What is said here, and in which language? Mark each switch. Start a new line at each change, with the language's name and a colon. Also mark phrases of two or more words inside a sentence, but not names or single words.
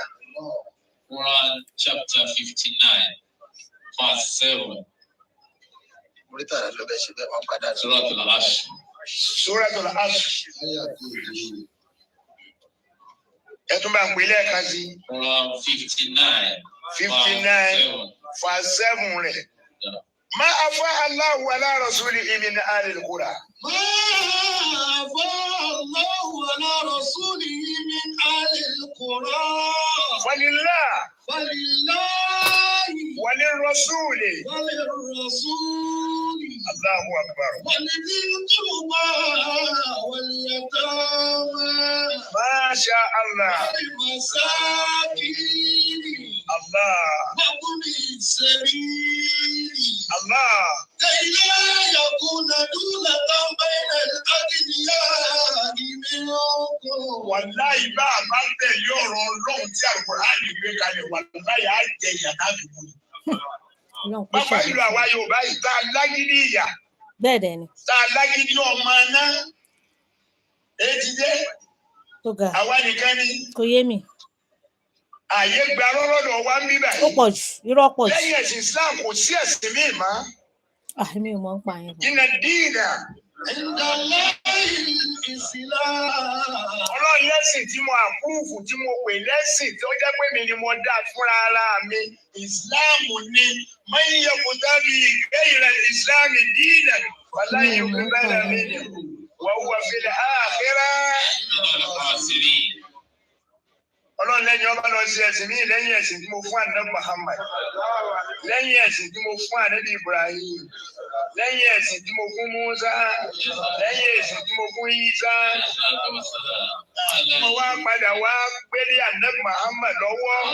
English: Quran chapter 59 verse 7.
Arabic: سورة العصر. سورة العصر.
Yoruba: Ẹtún bá ń pè lẹ́ẹ̀kan sí. Quran 59. 59 verse 7 rẹ̀.
Arabic: ما أفاء الله على رسوله من أهل القرى. ما أفاء الله على رسوله من أهل القرى. Falillah. Falillahi. Walirrasuli. Walirrasuli. الله أكبر. ولذي القربى واليتامى. ما شاء الله. Wal masakin. Allah. وابن السبيل Allah. كي لا يكون دولة بين الأغنياء منكم.
Yoruba: Wàláyé bá a bá tẹ̀lé ọ̀rọ̀ Ọlọ́run tí Al-Qur'ani gbé kalẹ̀ wàláyé á jẹ ìyà láàbùkù. Bàbá ìlú àwa Yorùbá yìí tá a lágídí ìyà. Bẹ́ẹ̀ dẹ̀ ni. Tá a lágídí ọmọ náà. Èyí dé. Àwa nìkan ni. Kò yé mi. Àyè gba lọ́rọ̀dọ̀ wa ń bí báyìí. Ó pọ̀ jù, irọ́ pọ̀ jù. Lẹ́yìn ẹ̀sìn Islam kò sí ẹ̀sìn míì mọ́. Mi ò mọ̀ ń pa yẹn.
Arabic: إن الدين.
Yoruba: Ọlọ́run lẹ́sìn tí mo àpúrúfù tí mo pè lẹ́sìn tó jẹ́ pé mi ni mo dá fúnra ara mi. Ìsìláàmù ni
Arabic: من يبتغ غير الإسلام دينا فلن يقبل منه وهو في الآخرة.
Yoruba: Ọlọ́run lẹ́yìn ọba lọ sí ẹ̀sìn míì lẹ́yìn ẹ̀sìn tí mo fún Ànábì Muhammad, lẹ́yìn ẹ̀sìn tí mo fún Ànábì Ibrahim, lẹ́yìn ẹ̀sìn tí mo fún Musa, lẹ́yìn ẹ̀sìn tí mo fún Isa. Mo wá padà wá gbélé Ànábì Muhammad lọ́wọ́.